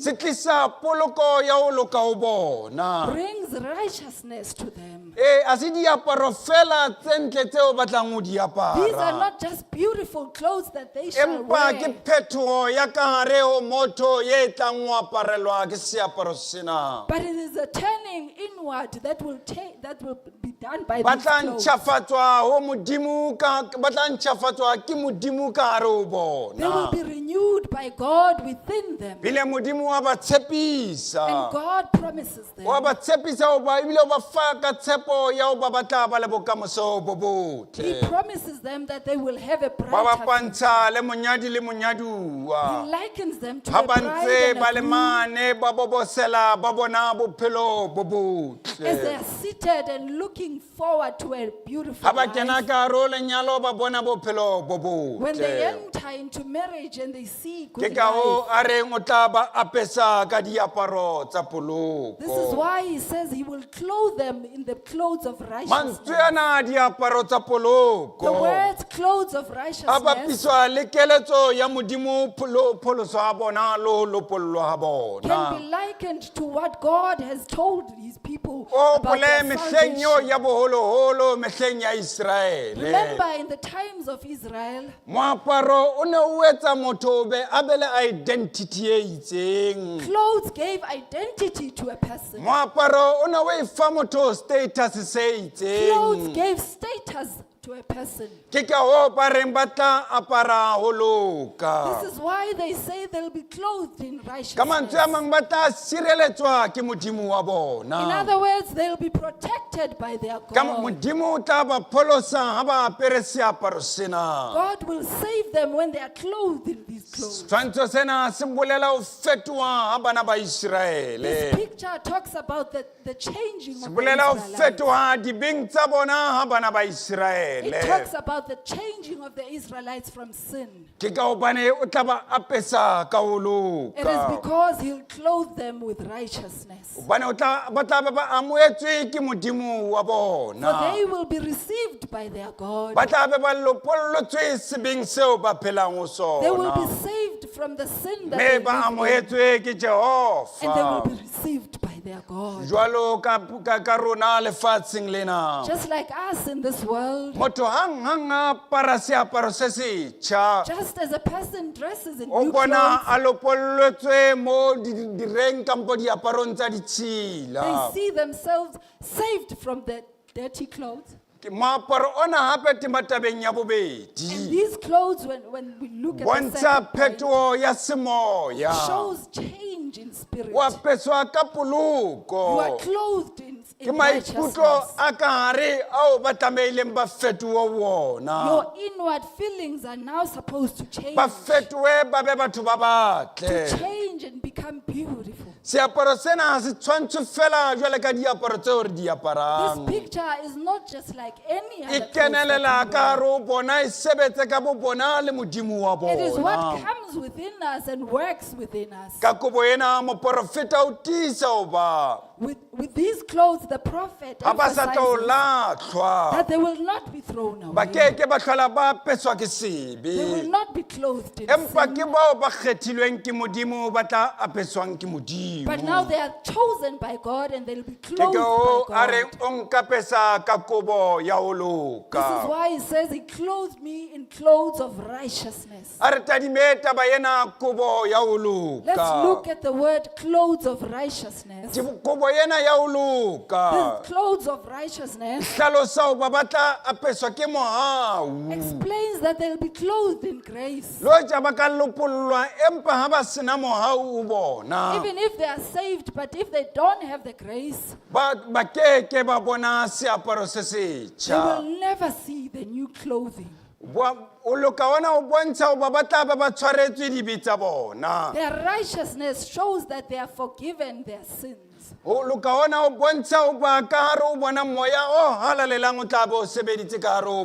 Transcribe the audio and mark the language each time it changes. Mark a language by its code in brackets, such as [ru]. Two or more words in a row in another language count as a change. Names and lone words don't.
[st] se tlisa poloko ya ho loka ho bona. [en] brings righteousness to them. [st] A se diaparo fela tse ntle tseo ba tlang ho di [en] These are [st] apara. [en] not just beautiful clothes that they shall [st] Empa ke [en] wear, [st] phetoho ya ka hare ho motho ye tlang ho aparelwa ke seaparo sena. [en] but it is a turning inward that will be done by [st] Ba [en] these [st] tla [en] clothes. [st] ntjhafatswa ho modimo ba tla ntjhafatswa ke modimo ka hare ho [en] They will [st] bona. [en] be renewed by God within them. [st] Bile modimo wa ba [en] And [st] tshepisa. [en] God promises [st] Wa [en] them [st] ba tshepisa hoba ebile o ba fa ka tshepo ya hoba ba tla ba le bokamoso bo [en] He [st] botle. [en] promises them that they will have a [st] Ba [en] brighter future. [st] bapantsha le monyadi le [en] He [st] monyaduwa. [en] likens them to [st] Ha [en] a [st] ba [en] bride [st] ntse [en] and [st] ba [en] a [st] le [en] groom [st] mane ba bobosela ba bona bophelo bo [en] as they [st] botle. [en] are seated and looking forward to a beautiful [st] Ha ba kena [en] life. [st] ka hare ho lenyalo ba bona bophelo bo [en] When they [st] botle. [en] enter into marriage and they see [st] Ke [en] good [st] ka hoo [en] life. [st] a reng o tla ba apesa ka diaparo tsa [en] This is [st] poloko. [en] why he says he will clothe them in the clothes of righteousness. [st] Mantswe ana diaparo tsa [en] The [st] poloko. [en] words clothes of [st] A [en] righteousness [st] bapiswa le keletso ya modimo pholoso ha bona le ho lopollwa ha [en] can be [st] bona. [en] likened to what God has told his people [st] O [en] about [st] pole [en] their [st] mehleng eo [en] salvation. [st] ya boholoholo mehleng ya Israele. [en] Remember in the times of Israel, [st] Moaparo o ne o etsa motho a be le identity e itseng. [en] clothes gave identity to a person. [st] Moaparo o ne o e fa motho status se [en] Clothes [st] itseng. [en] gave status to a person. [st] Ke ka hoo ba reng ba tla apara ho loka. [en] This is why they say they'll be clothed in [st] Ka [en] righteousness. [st] mantswe a mang ba tla sireletswa ke modimo wa [en] In [st] bona. [en] other words, they'll be protected by their [st] Ka [en] God. [st] modimo o tla ba pholosa ha ba apere seaparo sena. [en] God will save them when they are clothed in these clothes. [st] Tshwantsho sena se bolela ho fetoha ha bana ba [en] This [st] Israele. [en] picture talks about the changing [st] Se [en] of the [st] bolela ho [en] Israelites. [st] fetoha dibeng tsa bona ha bana ba Israele. [en] It talks about the changing of the Israelites from sin. [st] Ke ka hobane o tla ba apesa ka ho [en] It is [st] loka. [en] because he'll clothe them with righteousness. [st] Hobane ba tla be ba amohetswe ke modimo wa [en] For [st] bona. [en] they will be received by their God. [st] Ba tla be ba lopollotswe sebeng seo ba phelang ho [en] They will be [st] sona. [en] saved from the sin that [st] Me [en] they [st] ba [en] live in, [st] amohetswe ke [en] and they will [st] Jehova. [en] be received by their God. [st] Jwalo ka rona lefatsheng lena. [en] Just like us in this world, [st] Motho hang a apara seaparo se setjha. [en] just as a person dresses in [st] O [en] new [st] bona [en] clothes, [st] a lopollotswe mo direng kampo diaparong tsa [en] they [st] ditshila. [en] see themselves saved from the dirty clothes. [st] Moaparo ona hape tematabeng ya [en] And [st] bobedi. [en] these clothes, when we look at the [st] Bontsha [en] second point, [st] phetoho ya semoya. [en] shows change in spirit. [st] O apeswa ka [en] You are [st] poloko. [en] clothed [st] Ke [en] in [st] maikutlo [en] righteousness. [st] a ka hare ao ba tlameileng ba fetohe wona. [en] Your inward feelings are now supposed to change. [st] Ba fetohe ba be batho ba [en] To [st] batle. [en] change and become beautiful. [st] Seaparo sena ha se tshwantshwe fela jwale ka diaparo tseo re di [en] This [st] aparang. [en] picture is not just like any [st] E [en] other clothes [st] kenelela [en] that [st] ka [en] we [st] hare ho bona, e sebetse ka bo bona le modimo wa [en] wear. It is what [st] bona. [en] comes within us and works within us. [st] Ka kobo ena moprofeta o tiisa hoba [en] with these clothes, the prophet [st] ha ba sa tlo [en] emphasizes [st] latlhwa [en] that they will not be thrown [st] ba [en] away. [st] keke ba tlhola ba peswa ke [en] They will [st] sebe [en] not be clothed in [st] empa [en] sin. [st] ke bao ba kgethilweng ke modimo ba tla apeswang ke [en] But now [st] modimo [en] they are chosen by God and they'll be [st] ke [en] clothed [st] o [en] by [st] a reng [en] God. [st] o nkapesa ka kobo ya ho [en] This is [st] loka [en] why he says he clothed me in clothes of righteousness. [st] a re tadime taba ena kobo ya ho [en] Let's look [st] loka [en] at the word clothes of righteousness. [st] kobo ena ya ho loka [en] This clothes of righteousness [st] hlalosa ho ba batla apeswa ke mohau [en] explains that they'll be clothed in grace. [st] lo ja ba ka lopollwa empa ha ba sena mohau o bona [en] Even if they are saved, but if they don't have the grace, [st] ba keke ba bona seaparo se [en] they [st] setjha [en] will never see the new clothing. [st] o loka ona o bontsha ho ba batla ba ba tshwaretswe dibe tsa bona [en] Their righteousness shows that they are forgiven their sins. [st] o loka ona o bontsha ho ba ka hare o bona moya o halalelang o tla be o sebeditse ka hare o